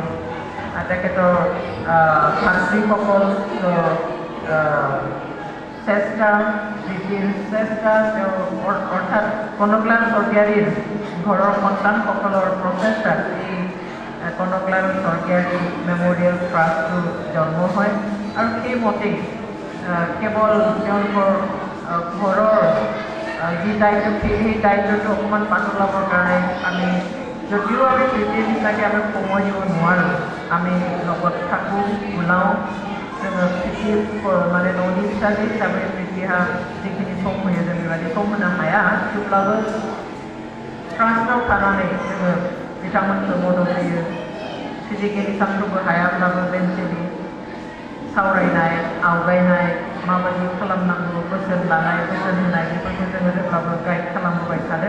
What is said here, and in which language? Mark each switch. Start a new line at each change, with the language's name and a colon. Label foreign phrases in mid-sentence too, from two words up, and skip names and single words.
Assamese: তেখেতৰ ভাতৃসকল চেষ্টা, প্ৰীতিৰ চেষ্টা, অৰ্থাৎ কনকলাল স্বৰ্গীয়াৰীৰ ঘৰৰ সন্তানসকলৰ প্ৰচেষ্টাত এই কনকলাল স্বৰ্গীয়াৰী মেমৰিয়েল ট্ৰাষ্টটো জন্ম হয়। আৰু সেইমতেই কেৱল তেওঁলোকৰ ঘৰৰ যি দায়িত্ব, সেই দায়িত্বটো অকণমান পাতলাবৰ কাৰণে যদিও আমি প্ৰীতিৰ নিচিনাকৈ আমি সময় দিব নোৱাৰোঁ, আমি লগত থাকোঁ, ওলাওঁ।
Bodo: जोङो प्रीति माने न'नि फिसाजो हिसाबै प्रीतिहा जिखिनि सम होयो जों बेबायदि सम होनो हाया। थेवब्लाबो ट्रास्टआव थानानै जोङो बिथांमोनखौ मदद होयो। फिजिकेलि सानफ्रोमबो हायाब्लाबो मेन्टेलि सावरायनाय, आवगायनाय, माबायदि खालामनांगौ, बोसोन लानाय, बोसोन होनाय, बेफोरखौ जोङो जेब्लाबो गाइड खालामबोबाय थादों।